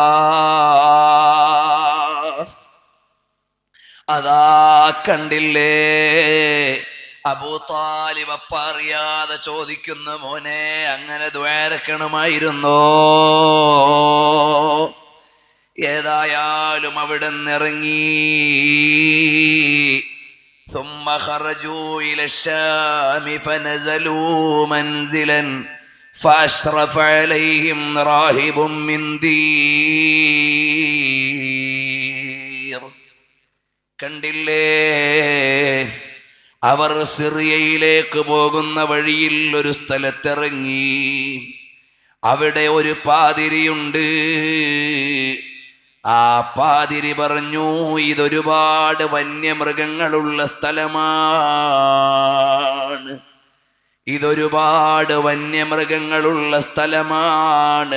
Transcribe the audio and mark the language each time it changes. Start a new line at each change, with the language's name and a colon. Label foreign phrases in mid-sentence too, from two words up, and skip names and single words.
Malayalam: അതാ കണ്ടില്ലേ, അബൂ താലിബ് അപ്പ അറിയാതെ ചോദിക്കുന്ന, മോനെ അങ്ങനെ ദ്വാരക്കണമായിരുന്നോ? ഏതായാലും അവിടെ നിന്നിറങ്ങി.
Arabic: ثم خرجوا إلى الشام فنزلوا منزلا فأشرف عليهم راهب من دير.
Malayalam: കണ്ടില്ലേ, അവർ സിറിയയിലേക്ക് പോകുന്ന വഴിയിൽ ഒരു സ്ഥലത്തിറങ്ങി. അവിടെ ഒരു പാതിരിയുണ്ട്. ആ പാതിരി പറഞ്ഞു, ഇതൊരുപാട് വന്യമൃഗങ്ങളുള്ള സ്ഥലമാണ്, ഇതൊരുപാട് വന്യമൃഗങ്ങളുള്ള സ്ഥലമാണ്.